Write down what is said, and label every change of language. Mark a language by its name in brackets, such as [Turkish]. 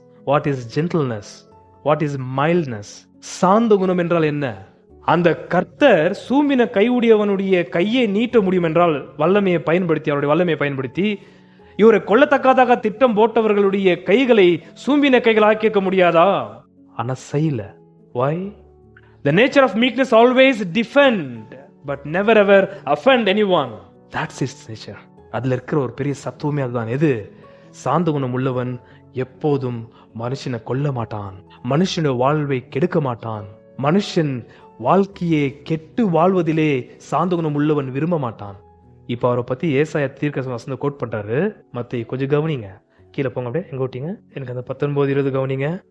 [Tamil] What is gentleness? What is மைல்ட்னஸ்? சாந்த குணம் என்றால் என்ன? அந்த கர்த்தர் சூம்பின கையுடையவனுடைய கையை நீட்ட முடியும் என்றால் வல்லமையை பயன்படுத்தி, அவருடைய வல்லமையை பயன்படுத்தி இவரை கொல்லத்தக்கதாக திட்டம் போட்டவர்களுடைய கைகளை சூம்பின கைகள் ஆக்கியிருக்க முடியாதா? ஆனா செய்யல. [English] Why? The nature of meekness always defend but never ever offend anyone. That's its nature. [Tamil] அதுல இருக்கிற ஒரு பெரிய சத்துவமே அதுதான். எது? சாந்த குணம் உள்ளவன் எப்போதும் மனுஷனை கொல்ல மாட்டான், மனுஷனுடைய வாழ்வை கெடுக்க மாட்டான், மனுஷன் வாழ்க்கையை கெட்டு வாழ்வதிலே சாந்த குணம் உள்ளவன் விரும்ப மாட்டான். இப்ப அவரை பத்தி ஏசாயா தீர்க்க வசனம் கோட் பண்றாரு. மத்த கொஞ்சம் கவனிங்க, கீழே போங்க, அப்படியே எங்க ஓட்டிங்க, எனக்கு அந்த 19-20 கவனிங்க.